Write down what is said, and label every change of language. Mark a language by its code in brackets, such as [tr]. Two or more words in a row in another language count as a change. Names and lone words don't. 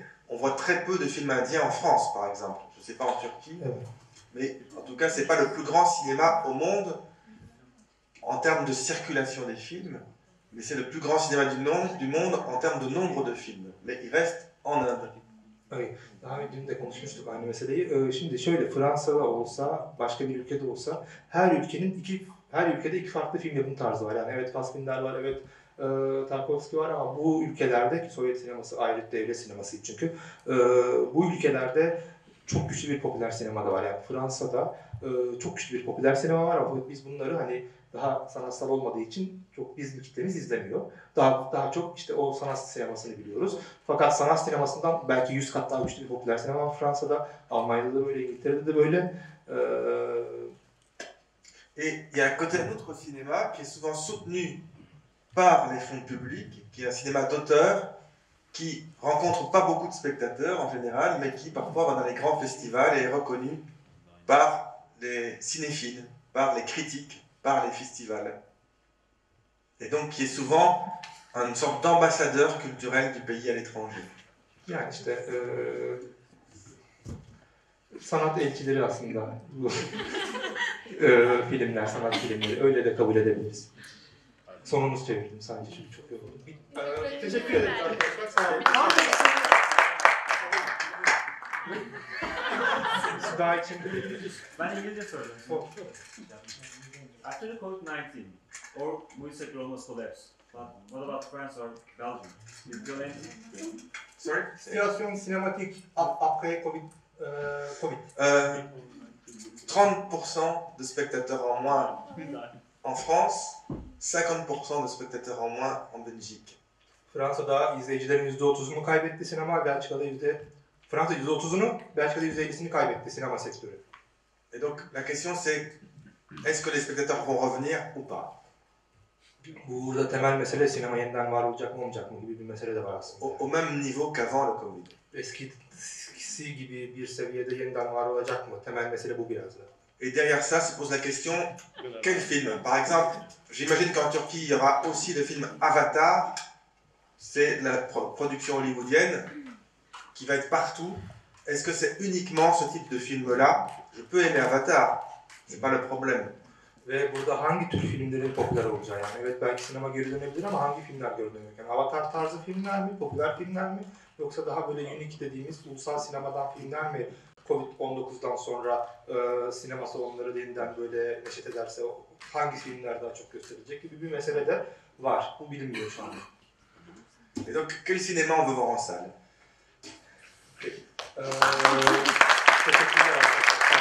[fr] On voit très peu de films indiens en France, par exemple. Je ne sais pas en Turquie, mais en tout cas, ce n'est pas le plus grand cinéma au monde en termes de circulation des films, mais c'est le plus grand cinéma du monde en termes de nombre de films. Mais il reste en Inde. [tr] Evet, daha önce dün de konuşmuştuk aynı meseleyi. Şimdi şöyle, Fransa'da olsa, başka bir ülkede olsa, her ülkede iki farklı film yapım tarzı var. Yani evet Fassbinder var, evet Tarkovski var ama bu ülkelerde, ki Sovyet sineması ayrı devlet sineması çünkü, bu ülkelerde çok güçlü bir popüler sinema da var. Yani Fransa'da çok güçlü bir popüler sinema var ama biz bunları hani daha sanatsal olmadığı için çok bizim kitlemiz izlemiyor. Daha çok işte o sanat sinemasını biliyoruz. Fakat sanat sinemasından belki 100 kat daha güçlü bir popüler sinema var Fransa'da, Almanya'da da böyle, İngiltere'de de böyle. [fr] Et il y a à côté un autre cinéma qui est souvent soutenu par les fonds publics, qui est un cinéma d'auteur, qui rencontre pas beaucoup de spectateurs en général, mais qui parfois va dans les grands festivals et est reconnu par les cinéphiles, par les critiques, par les festivals. Et donc qui est souvent une sorte d'ambassadeur culturel du pays à l'étranger. [tr] Yani işte sanat elçileri aslında bu filmler, sanat filmleri, öyle de kabul edebiliriz. Sonumuz çevirdim sadece, çünkü çok yoruldum. Teşekkür ederim arkadaşlar, sağ olun. Daha için Ben İngilizce söylüyorum. [en] After the COVID-19 or we said almost collapse, but what about France or Belgium? You feel anything? Sorry? [fr] Situation cinématique après Covid. 30% de spectateurs en moins en France, 50% de spectateurs en moins en Belgique. [tr] Fransa'da izleyicilerin %30'unu kaybetti sinema, Fransa %30'unu, Belçika'da %50'sini kaybetti sinema sektörü. [fr] Et donc la question c'est, est-ce que les spectateurs vont revenir ou pas? [tr] Burada temel mesele sinema yeniden var olacak mı olmayacak mı gibi bir mesele de var aslında. [fr] Au même niveau qu'avant le Covid. [tr] Eskisi gibi bir seviyede yeniden var olacak mı? Temel mesele bu biraz da. [fr] Et derrière ça se pose la question, quel film? Par exemple, j'imagine qu'en Turquie, il y aura aussi le film Avatar. C'est la production hollywoodienne qui va être partout. Est-ce que c'est uniquement ce type de film-là? Je peux aimer Avatar, c'est pas le problème. [tr] Ve burada hangi tür filmlerin popüler olacağı, yani evet belki sinema geri dönebilir ama hangi filmler geri dönecek? Yani Avatar tarzı filmler mi, popüler filmler mi? Yoksa daha böyle unique dediğimiz ulusal sinemadan filmler mi? Covid-19'dan sonra sinema salonları yeniden böyle neşet ederse hangi filmler daha çok gösterilecek gibi bir mesele de var. Bu bilinmiyor şu anda. [fr] Et donc, quel cinéma on veut voir en salle? [tr] Teşekkürler arkadaşlar.